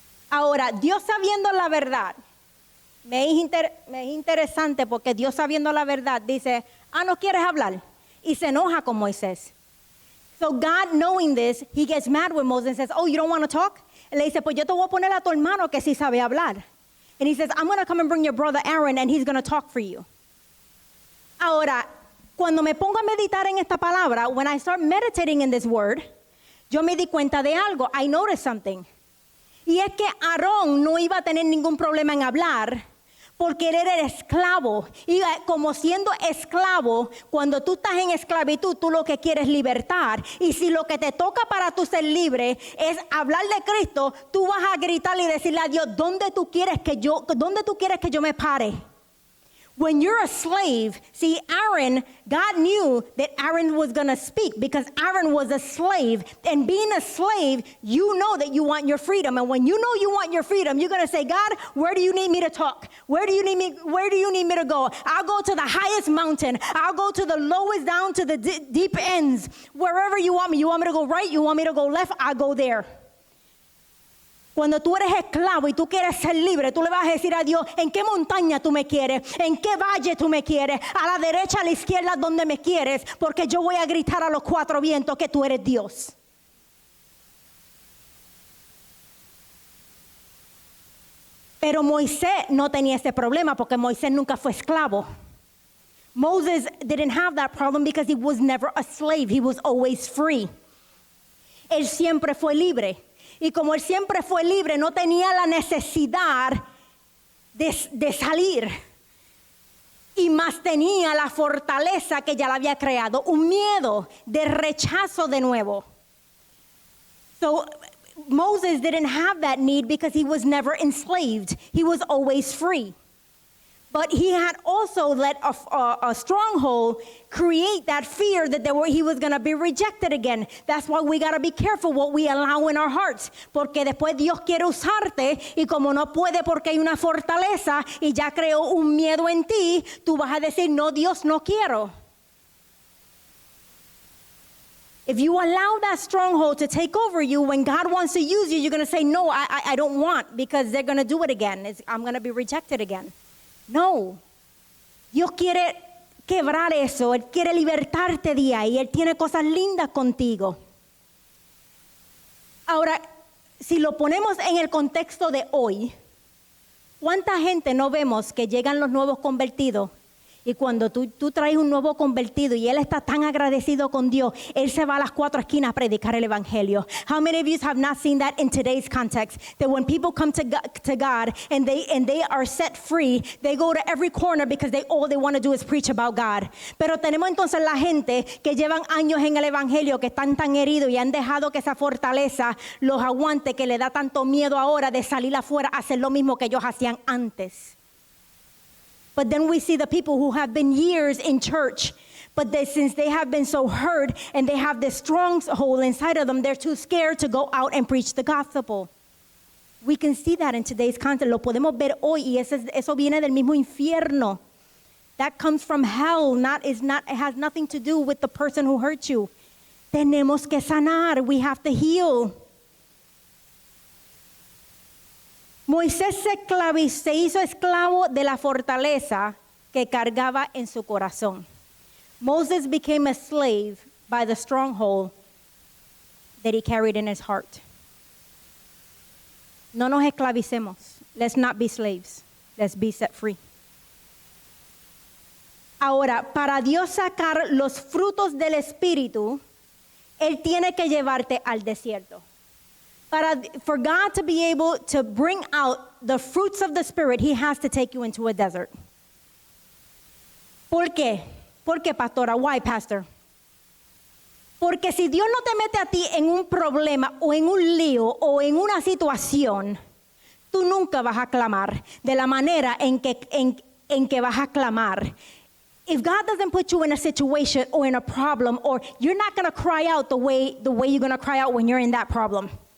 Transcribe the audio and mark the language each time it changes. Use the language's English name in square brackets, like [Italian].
[Spanish] Ahora, Dios sabiendo la verdad, me es interesante porque Dios sabiendo la verdad dice, no quieres hablar, y se enoja con Moisés. [English] So God knowing this, he gets mad with Moses and says, oh, you don't want to talk? [Spanish] Y le dice, pues yo te voy a poner a tu hermano que sí sabe hablar. [English] And he says, I'm going to come and bring your brother Aaron and he's going to talk for you. [Spanish] Ahora, cuando me pongo a meditar en esta palabra, [English] when I start meditating in this word, [Spanish] yo me di cuenta de algo. [English] I noticed something. [Spanish] Y es que Aarón no iba a tener ningún problema en hablar porque él era esclavo. Y como siendo esclavo, cuando tú estás en esclavitud, tú lo que quieres es libertad. Y si lo que te toca para tú ser libre es hablar de Cristo, tú vas a gritar y decirle a Dios, ¿dónde tú quieres que yo me pare? [English] When you're a slave, see, Aaron, God knew that Aaron was going to speak because Aaron was a slave. And being a slave, you know that you want your freedom. And when you know you want your freedom, you're going to say, God, where do you need me to talk? Where do you need me to go? I'll go to the highest mountain. I'll go to the lowest down to the deep ends. Wherever you want me. You want me to go right? You want me to go left? I'll go there. [Spanish] Cuando tú eres esclavo y tú quieres ser libre, tú le vas a decir a Dios, ¿en qué montaña tú me quieres? ¿En qué valle tú me quieres? A la derecha, a la izquierda, donde me quieres, porque yo voy a gritar a los cuatro vientos que tú eres Dios. Pero Moisés no tenía ese problema porque Moisés nunca fue esclavo. [English] Moses didn't have that problem because he was never a slave. He was always free. [Spanish] Él siempre fue libre. Y como él siempre fue libre, no tenía la necesidad de salir. Y más tenía la fortaleza que ya la había creado, un miedo de rechazo de nuevo. [English] So Moses didn't have that need because he was never enslaved. He was always free. But he had also let a stronghold create that fear that he was going to be rejected again. That's why we got to be careful what we allow in our hearts. [Spanish] Porque después Dios quiere usarte y como no puede porque hay una fortaleza y ya creó un miedo en ti, tú vas a decir, no, Dios, no quiero. [English] If you allow that stronghold to take over you, when God wants to use you, you're going to say, no, I don't want, because they're going to do it again. I'm going to be rejected again. [Spanish] No, Dios quiere quebrar eso, Él quiere libertarte de ahí, Él tiene cosas lindas contigo. Ahora, si lo ponemos en el contexto de hoy, ¿cuánta gente no vemos que llegan los nuevos convertidos Y cuando tú traes un nuevo convertido y él está tan agradecido con Dios, él se va a las 4 esquinas a predicar el evangelio. [English] How many of you have not seen that in today's context? That when people come to God and they are set free, they go to every corner because all they want to do is preach about God. [Spanish] Pero tenemos entonces la gente que llevan años en el evangelio, que están tan heridos y han dejado que esa fortaleza los aguante, que le da tanto miedo ahora de salir afuera a hacer lo mismo que ellos hacían antes. [English] But then we see the people who have been years in church, but since they have been so hurt and they have this stronghold inside of them, they're too scared to go out and preach the gospel. We can see that in today's context. [Spanish] Lo podemos ver hoy, y eso viene del mismo infierno. [English] That comes from hell. It has nothing to do with the person who hurt you. [Spanish] Tenemos que sanar. [English] We have to heal. [Spanish] Moisés se hizo esclavo de la fortaleza que cargaba en su corazón. [English] Moses became a slave by the stronghold that he carried in his heart. [Spanish] No nos esclavicemos. [English] Let's not be slaves. Let's be set free. [Spanish] Ahora, para Dios sacar los frutos del Espíritu, Él tiene que llevarte al desierto. [English] For God to be able to bring out the fruits of the Spirit, He has to take you into a desert. [Spanish] ¿Por qué? ¿Por qué, pastora? [English] Why, pastor? [Spanish] Porque si Dios no te mete a ti en un problema o en un lío o en una situación, tú nunca vas a clamar de la manera en que vas a clamar. [English] If God doesn't put you in a situation or in a problem, or you're not going to cry out the way you're going to cry out when you're in that problem.